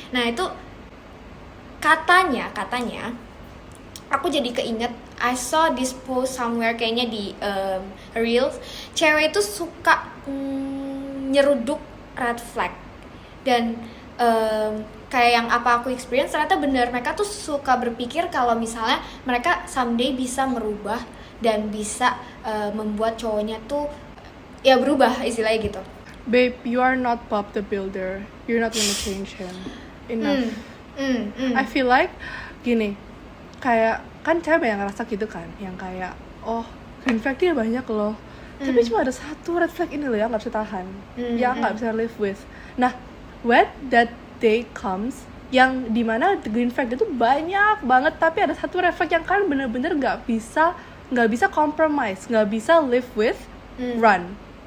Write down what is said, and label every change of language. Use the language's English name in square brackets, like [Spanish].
[Indonesian] Nah itu katanya aku jadi keinget, [English] I saw this post somewhere [Indonesian] kayaknya di Reels, cewek itu suka nyeruduk red flag. Dan kayak yang apa aku experience, ternyata bener, mereka tuh suka berpikir kalau misalnya mereka someday bisa merubah dan bisa membuat cowoknya tuh ya berubah, istilahnya gitu. [English] Babe, you are not Bob the Builder. You're not gonna change him. Enough. I feel like [Indonesian] gini, kayak kan cewek banyak ngerasa gitu kan, yang kayak oh green flag dia banyak loh, tapi cuma ada 1 red flag ini loh yang nggak bisa tahan, yang nggak bisa [English] live with. [Indonesian] Nah, [English] when that day comes, [Indonesian] yang dimana green flag itu banyak banget, tapi ada 1 red flag yang kalian bener-bener nggak bisa compromise, nggak bisa [English] live with, run.